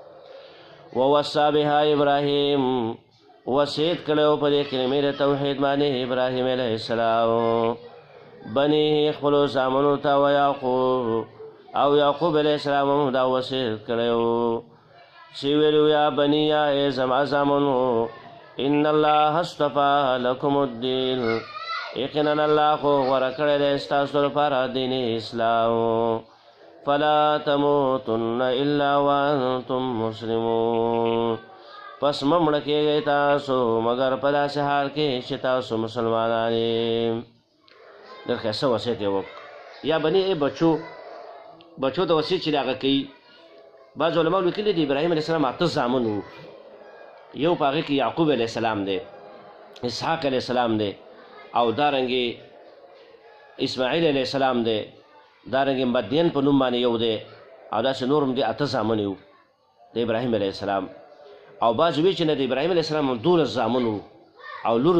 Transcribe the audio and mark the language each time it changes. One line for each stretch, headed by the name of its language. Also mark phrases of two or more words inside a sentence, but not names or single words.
Arabic: ووصا بها ابراهیم
Pashto: وصیت کړی په دې کلمې د توحید باندې ابراهیم علیه السلام بني خپلو زامنو ته و یعقوب او یعقوب علیه السلام هم دا وصیت کړی و چې ویلي
Arabic: یا بنیه
Pashto: ای زما زامنو
Arabic: ان الله اصطفى لكم الدین
Pashto: یقینا الله خو غوره کړی دی ستاسو لپاره دین اسلام
Arabic: فلا تموتن الا وانتم مسلمون
Pashto: پس مه مړه کېږئ تاسو مګر په داسې حال کې چې تاسو مسلمانان یې ډېر ښایسته وصیت یې وکړ
Arabic: یا بني
Pashto: ای بچو ته وصیت چې د هغه کوي بعض علماو لیکلي دي ابراهیم علیه السلام 8 زامن وو یو په هغې کې یعقوب علیه السلام دی اسحاق علیه السلام دی او دارنګې اسماعیل علیه السلام دی دارنګې مدین په نوم باندې یو دی او داسې نور هم دي 8 زامن وو د ابراهیم علیه السلام او بعض وی چې نه د ابراهیم علیه السلام هم 12 زامن وو او لور